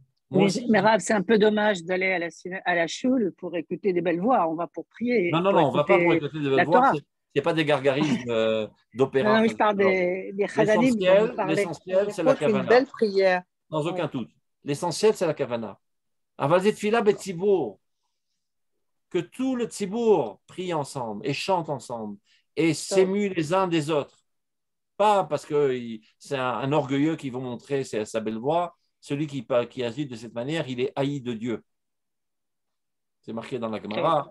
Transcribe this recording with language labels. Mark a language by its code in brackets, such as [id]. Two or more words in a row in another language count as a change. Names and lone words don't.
[fr] Mais Rav, c'est un peu dommage d'aller à la shul pour écouter des belles voix. On va pour prier. Non, on ne va pas pour écouter des belles voix. Ce n'est pas des gargarismes d'opéra. Non, je parle des chadanim. L'essentiel, c'est la kavana. Une belle prière. Sans aucun doute. L'essentiel, c'est la kavana. [he] אבל תפילה בציבור. [fr] Que tout le tzibour prie ensemble et chante ensemble et s'émue les uns des autres. Pas parce que c'est un orgueilleux qui veut montrer sa belle voix. Celui qui agit de cette manière, il est haï de Dieu. C'est marqué dans la Gemara.